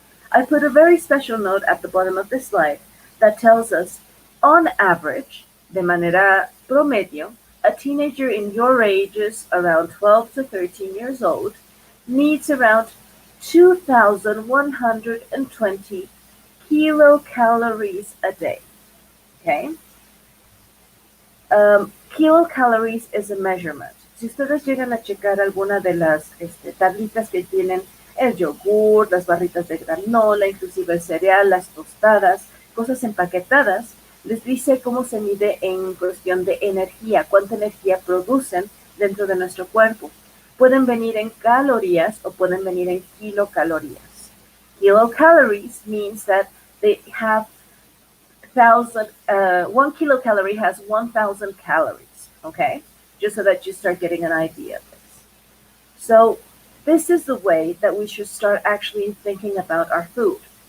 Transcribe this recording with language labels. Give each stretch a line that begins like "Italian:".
English: I put a very special note at the bottom of this slide that tells us, on average,
Spanish: de manera promedio,
English: a teenager in your ages around 12 to 13 years old needs around 2,120 kilocalories a day. Okay? Kilocalories is a measurement.
Spanish: Si ustedes llegan a checar alguna de las tablitas que tienen el yogur, las barritas de granola, inclusive el cereal, las tostadas, cosas empaquetadas, les dice cómo se mide en cuestión de energía, cuánta energía producen dentro de nuestro cuerpo. Pueden venir en calorías o pueden venir en kilocalorías.
English: Kilocalories means that they have 1 kilocalorie has 1,000 calories, okay? Just so that you start getting an idea of this. So this is the way that we should start actually thinking about our food.